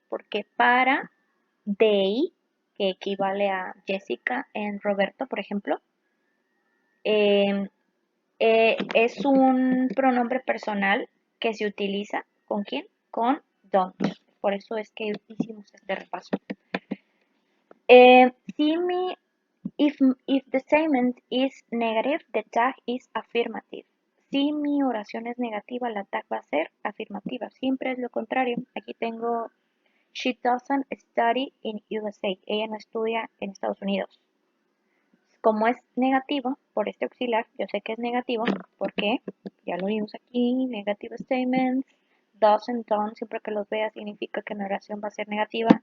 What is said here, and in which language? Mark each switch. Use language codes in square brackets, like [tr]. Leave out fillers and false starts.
[es] Porque para they, que equivale a Jessica and Roberto, por ejemplo, eh, es un pronombre personal que se utiliza ¿con quién? Con don't. Por eso es que hicimos este repaso. Si mi, [en] if the statement is negative, the tag is affirmative. [es] Si mi oración es negativa, la tag va a ser afirmativa. Siempre es lo contrario. Aquí tengo [en] she doesn't study in USA. [es] Ella no estudia en Estados Unidos. Como es negativo, por este auxiliar, yo sé que es negativo, porque ya lo vimos aquí, negative statements, doesn't, don't, siempre que los vea significa que mi oración va a ser negativa.